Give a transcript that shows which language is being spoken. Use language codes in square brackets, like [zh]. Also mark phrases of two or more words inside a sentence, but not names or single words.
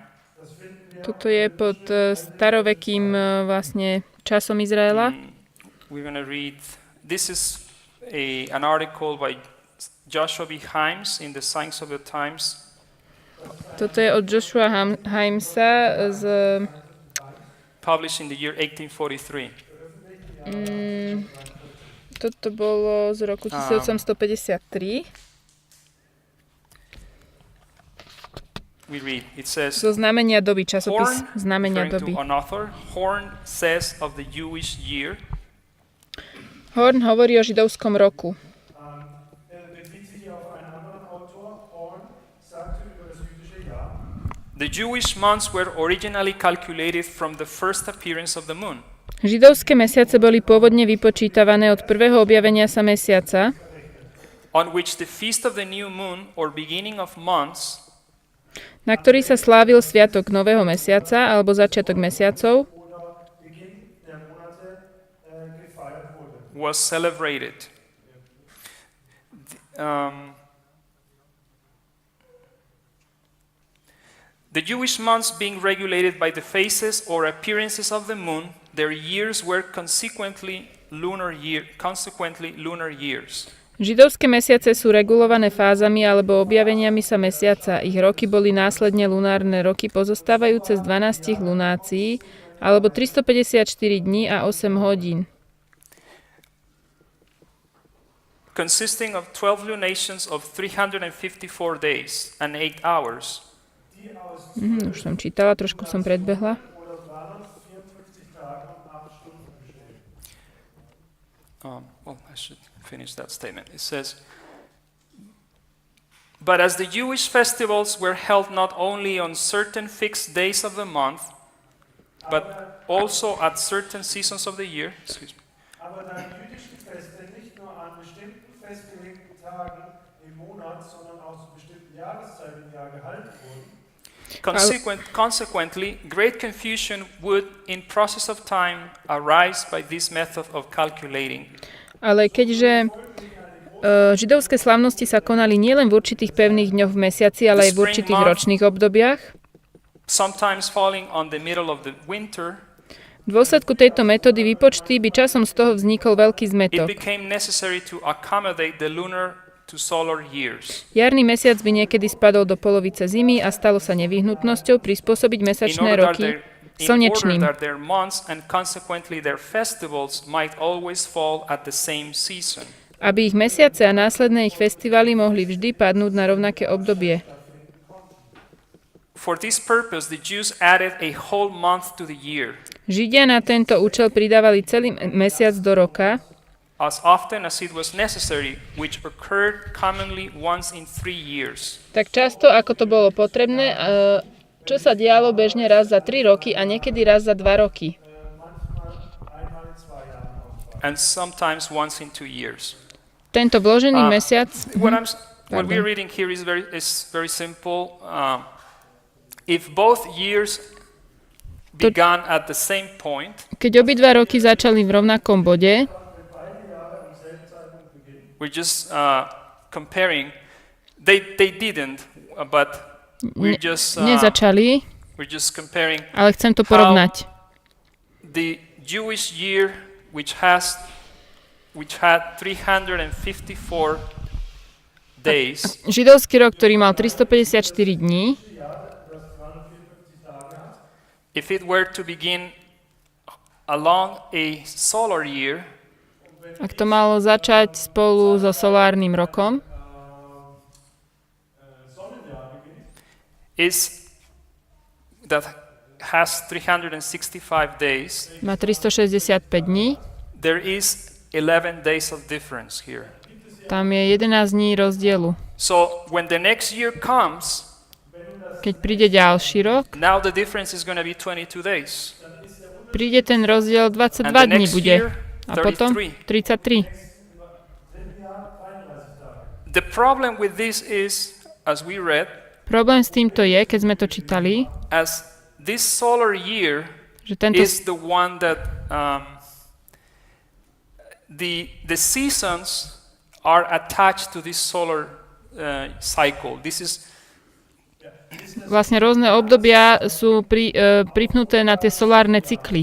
[sk] Toto je pod starovekým vlastne časom Izraela. [en] We're going to read. This is an article by Joshua B. Himes in the Signs of the Times. [sk] Toto je od Joshua Himesa z [en] Published in the year 1843. [sk] Toto bolo z roku 1853. [en] We read. It says, [sk] Zo znamenia doby, časopis Horn, znamenia [en] referring [sk] doby. [en] to an author, Horn says of the Jewish year, [sk] Horn hovorí o židovskom roku. [de] Bezieht sich hier auf einen anderen Autor. Horn sagte über das jüdische Jahr: [en] the Jewish months were originally calculated from the first appearance of the moon. [sk] Židovské mesiace boli pôvodne vypočítavané od prvého objavenia sa mesiaca, [en] on which the feast of the new moon or beginning of months [sk] na ktorý sa slávil sviatok nového mesiaca alebo začiatok mesiacov, [de] oder Beginn der Monate gefeiert wurde. [en] was celebrated. The Jewish months being regulated by the phases or appearances of the moon, their years were consequently lunar years. [sk] Židovské mesiace sú regulované fázami alebo objaveniami sa mesiaca. Ich roky boli následne lunárne roky pozostávajúce z 12 lunácií alebo 354 dní a 8 hodín. [en] consisting of 12 lunations of 354 days and 8 hours. [sk] Už som čítala, trošku som predbehla. [de] oder 354 Tage und 8 Stunden bestehen. [en] Well, I should finish that statement. It says, but as the Jewish festivals were held not only on certain fixed days of the month, but also at certain seasons of the year, [de] Aber da die jüdischen Feste nicht nur an bestimmten festgelegten Tagen im Monat, sondern auch zu bestimmten Jahreszeiten im Jahr gehalten wurden, [en] consequently, great confusion would, in process of time, arise by this method of calculating. [sk] Ale keďže židovské slávnosti sa konali nielen v určitých pevných dňoch v mesiaci, ale aj v určitých ročných obdobiach, [en] sometimes falling on the middle of the winter, [sk] v dôsledku tejto metódy výpočty by časom z toho vznikol veľký [en] it [sk] zmätok. [en] became necessary to accommodate the lunar to solar years. [sk] Jarný mesiac by niekedy spadol do polovice zimy a stalo sa nevyhnutnosťou prispôsobiť mesačné roky slnečným. [en] That their months and consequently their festivals might always fall at the same season. [sk] Aby ich mesiace a následné ich festivaly mohli vždy padnúť na rovnaké obdobie. [en] For this purpose, the Jews added a whole month to the year, [sk] Židia na tento účel pridávali celý mesiac do roka, [en] as often as it was necessary, which occurred commonly once in 3 years. [sk] tak často ako to bolo potrebné, čo sa dialo bežne raz za 3 roky a niekedy raz za 2 roky. [en] And sometimes once in 2 years. [sk] Tento vložený mesiac, [en] What we're reading here is very simple. If both years began at the same point, keď obidva roky začali v rovnakom bode, we're just comparing. They didn't, but we're just [sk] nezačali, [en] comparing [sk] ale chcem to porovnať. [en] the Jewish year, which had 354 days, [sk] Židovský rok, ktorý mal 354 dní, [en] if it were to begin along a solar year, [sk] ak to malo začať spolu so solárnym rokom, [en] that has 365 days, [sk] má 365 dní, [en] there is 11 days of difference here. [sk] tam je 11 dní rozdielu. [en] So when the next year comes, [sk] Keď príde ďalší rok, [en] now the difference is going to be 22 days. [sk] príde ten rozdiel 22 [en] And the [sk] dní [en] next [sk] bude. [en] year, [sk] A potom 33. [en] The problem with this is, as we read, [sk] Problém s týmto je, keď sme to čítali, [en] as this solar year [sk] že tento [en] is the one that the seasons are attached to this solar cycle. This is [sk] vlastne rôzne obdobia sú pripnuté na tie solárne cykly.